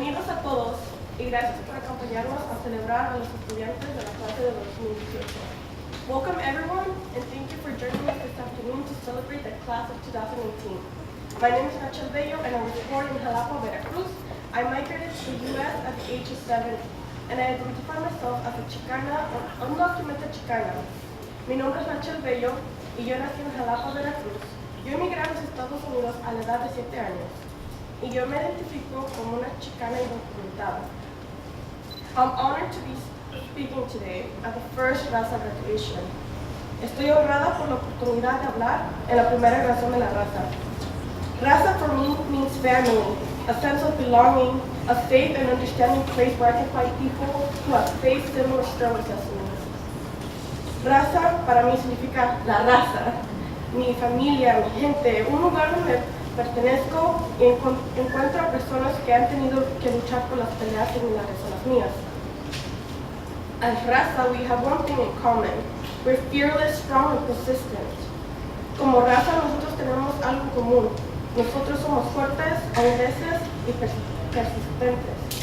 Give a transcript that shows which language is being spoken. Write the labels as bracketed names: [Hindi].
[Spanish] a todos y gracias por acompañarnos a celebrar a los estudiantes de la clase de 2018. [English] Welcome everyone and thank you for joining us this afternoon to celebrate the class of 2018. My name is Nacho Bello and I was born in Jalapa, Veracruz. I migrated to the U.S. at the age of 7 and I identify myself as a Chicana or undocumented Chicana. [Spanish] Mi nombre es Nacho Bello y yo nací en Jalapa, Veracruz. Yo emigré a los Estados Unidos a la edad de 7 años. Y yo me identifico como una chicana indocumentada. [English] I'm honored to be speaking today at the first Raza graduation. [Spanish] Estoy honrada por la oportunidad de hablar en la primera graduación de la Raza. [English] Raza for me means family, a sense of belonging, a safe and understanding place where I can find people who have faced similar struggles as me. [Spanish] Raza para mí significa la raza, mi familia, mi gente, un lugar donde pertenezco y encuentro a personas que han tenido que luchar por las peleas similares a las mías. [English] As Raza, we have one thing in common. We're fearless, strong, and persistent. [Spanish] Como Raza, nosotros tenemos algo en común. Nosotros somos fuertes, audaces y persistentes.